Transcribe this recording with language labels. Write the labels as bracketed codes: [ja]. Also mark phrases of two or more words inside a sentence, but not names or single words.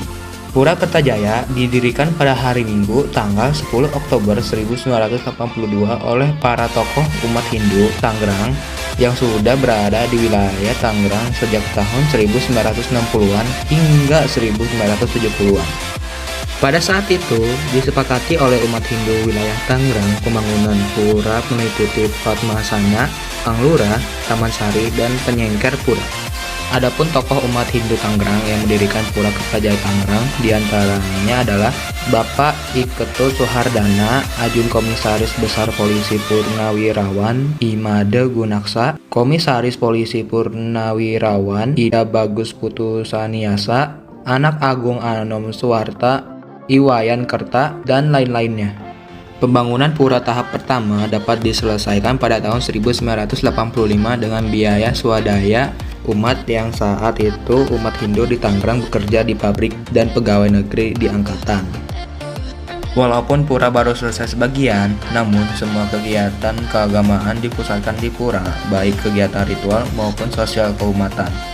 [id] Pura Kertajaya didirikan pada hari Minggu tanggal 10 Oktober 1982 oleh para tokoh umat Hindu Tangerang yang sudah berada di wilayah Tangerang sejak tahun 1960-an hingga 1970-an. Pada saat itu, disepakati oleh umat Hindu wilayah Tangerang pembangunan pura meliputi Padmasana, Anglura, Taman Sari, dan Penyengker Pura. Adapun tokoh umat Hindu Tangerang yang mendirikan Pura Kertajaya Tangerang diantaranya adalah Bapak Iketut Suhardana, Ajun Komisaris Besar Polisi Purnawirawan Imade Gunaksa, Komisaris Polisi Purnawirawan Ida Bagus Putusaniasa, Anak Agung Anom Suwarta, Iwayan Kerta, dan lain-lainnya. Pembangunan pura tahap pertama dapat diselesaikan pada tahun 1985 dengan biaya swadaya umat yang saat itu umat Hindu di Tangerang bekerja di pabrik dan pegawai negeri di angkatan. Walaupun pura baru selesai sebagian, namun semua kegiatan keagamaan dipusatkan di pura, baik kegiatan ritual maupun sosial keumatan.